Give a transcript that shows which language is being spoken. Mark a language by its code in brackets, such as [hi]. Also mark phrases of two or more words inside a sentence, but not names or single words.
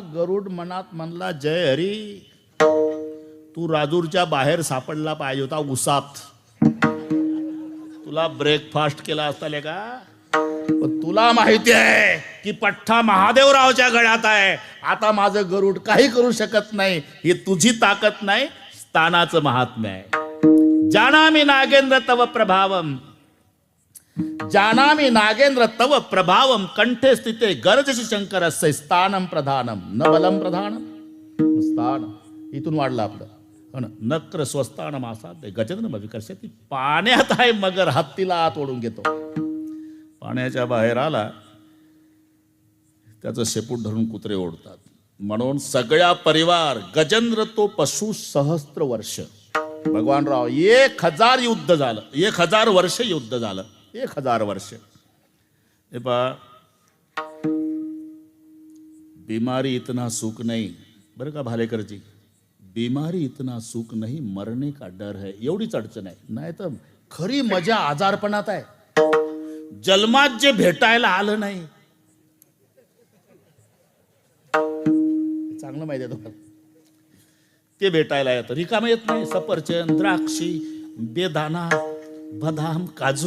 [mr] गरुड मनात म्हणला जय हरी, तू राजूरच्या बाहेर सापडला पाहिजे होता उसात. तुला ब्रेकफास्ट केला असता ले का. पण तुला माहिती आहे की पठ्ठा महादेवरावच्या गळ्यात आहे. आता माझं गरुड काही करू शकत नाही. ही तुझी ताकद नाही, स्थानाचं महात्म्य आहे. [sa] जानामि नागेंद्र तव प्रभावम, जानामि नागेंद्र तव प्रभावम, कंठे स्थिते गरजशी शंकरस्य स्थानम प्रधानम न बलम प्रधानम. [mr] स्थान इथून वाढलं आपलं. [sa] नक्र स्वस्तान मासात गजेंद्र विकर्षती. [mr] पाण्यात आहे मगर, हत्तीला आत ओढून घेतो. पाण्याच्या बाहेर आला, त्याचं शेपूट धरून कुत्रे ओढतात. म्हणून सगळ्या परिवार गजेंद्र तो पशु सहस्त्र वर्ष. भगवानराव 1000 युद्ध झालं. 1000 वर्ष युद्ध झालं. 1000 वर्ष. हे पहा, [hi] बीमारी इतना सुख नहीं. [mr] बरं का [hi] भालेकरजी, बीमारी इतना सुख नहीं, मरने का डर है. [mr] एवढीच अडचण आहे. नाही तर खरी मजा आजारपणात आहे. जन्मात जे भेटायला आलं नाही, चांगलं माहिती आहे तुम्हाला, ते भेटायला येतं. रिकामं येत नाही. सफरचंद, द्राक्षी, बेदाना, बदाम, काजू.